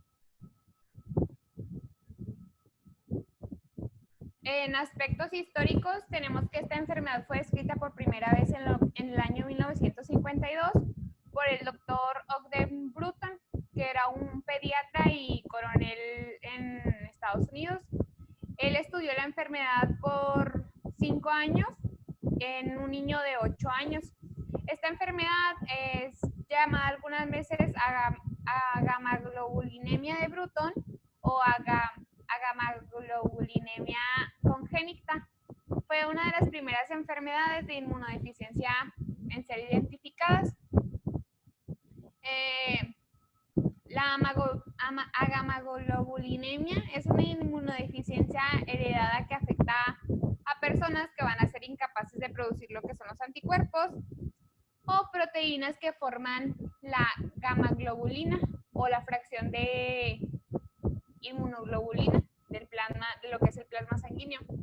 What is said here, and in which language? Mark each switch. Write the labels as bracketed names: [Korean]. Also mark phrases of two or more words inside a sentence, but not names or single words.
[Spanish] En aspectos históricos, tenemos que esta enfermedad fue descrita por primera vez en el año 1952 por el doctor Ogden Bruton, que era un pediatra y coronel en Estados Unidos. Él estudió la enfermedad por 5 años en un niño de 8 años. Esta enfermedad es llamada algunas veces agamaglobulinemia de Bruton o agamaglobulinemia congénita. Fue una de las primeras enfermedades de inmunodeficiencia en ser identificadas. La agamaglobulinemia es una inmunodeficiencia heredada que afecta a personas que van a ser incapaces de producir lo que son los anticuerpos o proteínas que forman la gamma-globulina o la fracción de inmunoglobulina del plasma, de lo que es el plasma sanguíneo.